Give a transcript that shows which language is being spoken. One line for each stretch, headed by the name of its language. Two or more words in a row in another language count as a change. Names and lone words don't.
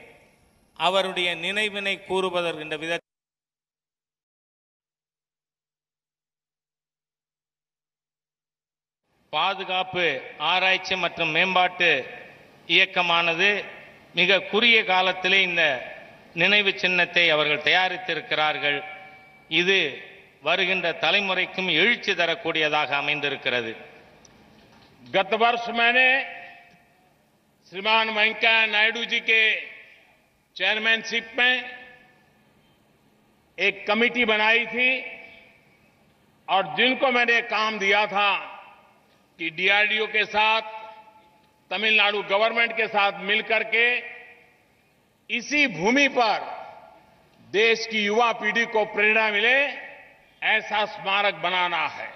Tamil: அவருடைய நினைவினை கூறுவதற்கின்ற விதத்தில் பாதுகாப்பு ஆராய்ச்சி மற்றும் மேம்பாட்டு இயக்கமானது மிக குறுகிய காலத்திலே இந்த நினைவு சின்னத்தை அவர்கள் தயாரித்திருக்கிறார்கள். இது வருகின்ற தலைமுறைக்கும் எழுச்சி தரக்கூடியதாக அமைந்திருக்கிறது.
Hindi: गत वर्ष मैंने श्रीमान वेंकैया नायडू जी के चेयरमैनशिप में एक कमेटी बनाई थी और जिनको मैंने काम दिया था कि डीआरडीओ के साथ, तमिलनाडु गवर्नमेंट के साथ मिलकर के इसी भूमि पर देश की युवा पीढ़ी को प्रेरणा मिले, ऐसा स्मारक बनाना है।